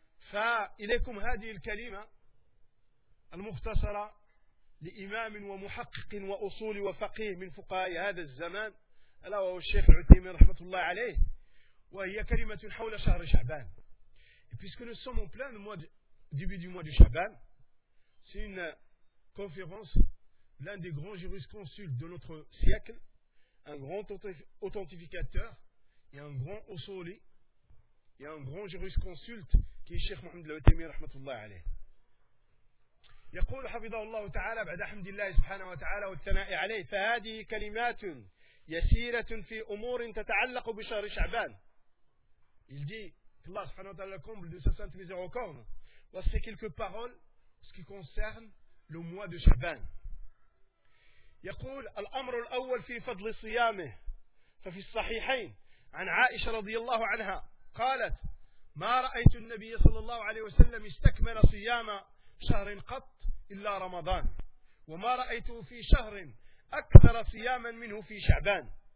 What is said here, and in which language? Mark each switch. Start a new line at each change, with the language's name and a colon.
Arabic: فإليكم هذه الكلمة المختصرة لإمام ومحقق وأصول وفقيه من فقهاء هذا الزمان ألا وهو الشيخ عثيمين رحمة الله عليه، وهي كلمة حول شهر شعبان.
French: puisque nous sommes en plein début du mois de Shaban, c'est une conférence, l'un des grands jurisconsultes de notre siècle, un grand authentificateur et un grand Ossoli et un grand jurisconsulte qui est Cheikh Mohamed Al-Othaymeen rahmatullah alayh.
Arabic: يقول حفظه الله تعالى بعد حمد الله سبحانه وتعالى والثناء عليه فهذه كلمات يسيرة في أمور تتعلق بشهر شعبان.
French: Il dit Allah subhanahu wa ta'ala comble de sa sainte miséricorde. Voici quelques paroles ce qui concerne le mois de Shaban.
Arabic: يقول الأمر الأول في فضل صيامه ففي الصحيحين عن عائشة رضي الله عنها قالت ما رأيت النبي صلى الله عليه وسلم استكمل صيام شهر قط إلا رمضان وما رأيته في شهر أكثر صياما منه في شعبان.